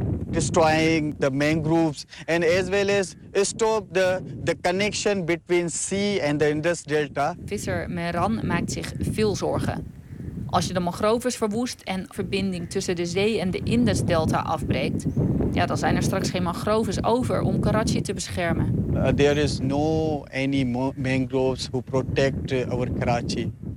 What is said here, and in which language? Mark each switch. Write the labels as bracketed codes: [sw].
[en] Destroying the mangroves and as well as stop the connection between sea and the Indus Delta. [nl] Visser Mehran maakt zich veel zorgen. Als je de mangroves verwoest en verbinding tussen de zee en de Indus Delta afbreekt, ja, dan zijn er straks geen mangroves over om Karachi te beschermen. [en] There is no any mangroves who protect our Karachi.